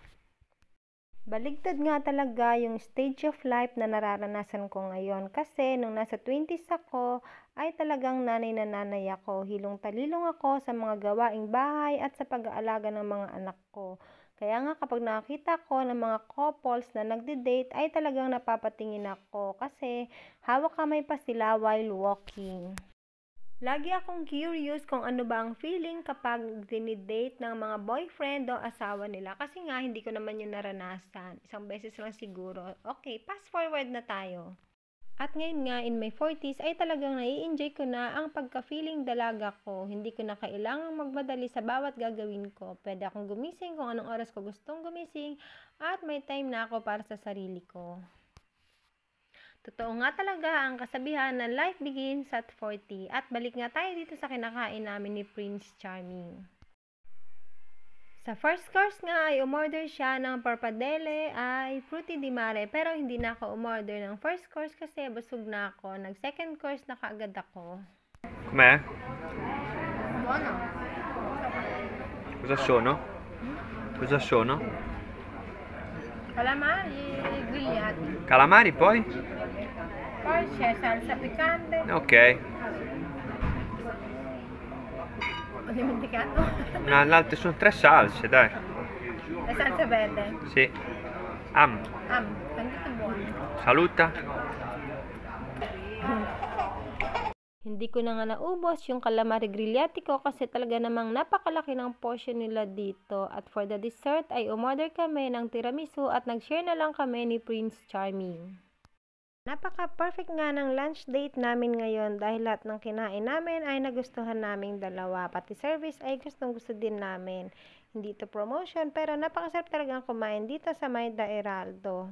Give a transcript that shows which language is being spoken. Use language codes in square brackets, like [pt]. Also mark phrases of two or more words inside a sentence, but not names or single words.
[tl] Baligtad nga talaga yung [en] stage of life [tl] na nararanasan ko ngayon kasi nung nasa 20s ako ay talagang nanay na nanay ako. Hilong-talilong ako sa mga gawaing bahay at sa pag-aalaga ng mga anak ko. Kaya nga kapag nakakita ko ng mga couples na nagde-date ay talagang napapatingin ako kasi hawak kamay pa sila [en] while walking. [tl] Lagi akong curious kung ano ba ang feeling kapag dinidate ng mga boyfriend o asawa nila. Kasi nga, hindi ko naman yun naranasan. Isang beses lang siguro. Okay, [en] fast forward [tl] na tayo. At ngayon nga, [en] in my 40s, [tl] ay talagang nai-enjoy ko na ang pagka-feeling dalaga ko. Hindi ko na kailangang magmadali sa bawat gagawin ko. Pwede akong gumising kung anong oras ko gustong gumising at may time na ako para sa sarili ko. Totoo nga talaga ang kasabihan na [en] life begins at 40. [tl] At balik nga tayo dito sa kinakain namin ni Prince Charming. Sa first course nga ay umorder siya ng parpadelle ay [it] frutti di mare. [tl] Pero hindi na ako umorder ng first course kasi busog na ako. Nag second course na kaagad ako. [it] Com'è? Buono. Cosa sono? Cosa sono? Calamari grigliati. Calamari poi? Poi c'è salsa piccante. Ok. Ho dimenticato. Sono 3 salse, dai. La salsa verde. Sì. Tantito buono. Saluta. [tl] Hindi ko na nga naubos yung [it] calamari grigliati [tl] ko kasi talaga namang napakalaki ng portion nila dito. At [en] for the dessert [tl] ay umorder kami ng tiramisu at nag-share na lang kami ni Prince Charming. Napaka-perfect nga ng lunch date namin ngayon dahil lahat ng kinain namin ay nagustuhan naming dalawa. Pati service ay gustong-gusto din namin. Hindi ito promotion pero napakasarap talagang kumain dito sa May da Heraldo.